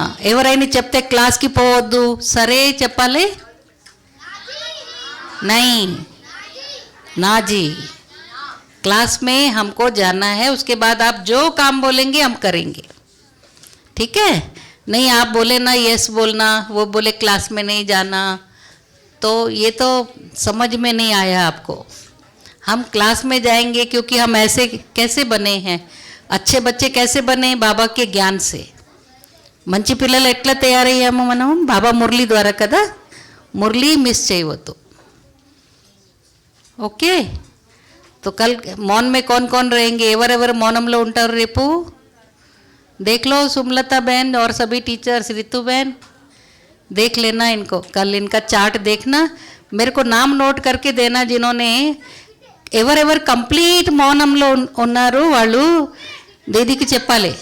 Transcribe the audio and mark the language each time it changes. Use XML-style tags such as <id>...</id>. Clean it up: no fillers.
<te>ఎవరైనా చెప్తే క్లాస్కి పోవద్దు, సరే చెప్పాలి.</te> <hi>नहीं ना जी, क्लास में हमको जाना है, उसके बाद आप जो काम बोलेंगे हम करेंगे. ठीक है? नहीं आप बोले ना यस बोलना, वो बोले क्लास में नहीं जाना, तो ये तो समझ में नहीं आया आपको. हम क्लास में जाएंगे क्योंकि हम ऐसे कैसे बने हैं, अच्छे बच्चे कैसे बने? बाबा के ज्ञान से.</hi> <te>మంచి పిల్లలు ఎట్లా తయారయ్యాము మనం బాబా మురళి ద్వారా కదా. మురళి మిస్ చేయవద్దు.</te> <en>Okay.</en> <hi>तो कल मौन में कौन कौन रहेंगे,</hi> <te>ఎవరెవరు మౌనంలో ఉంటారు రేపు?</te> <hi>देख लो सुमलता बहन और सभी टीचर्स, रितु बहन देख लेना इनको, कल इनका चार्ट देखना, मेरे को नाम नोट करके देना जिन्होंने</hi> <te>ఎవరెవరు కంప్లీట్ మౌనంలో ఉన్నారు వాళ్ళు దీదీకి చెప్పాలి.</te>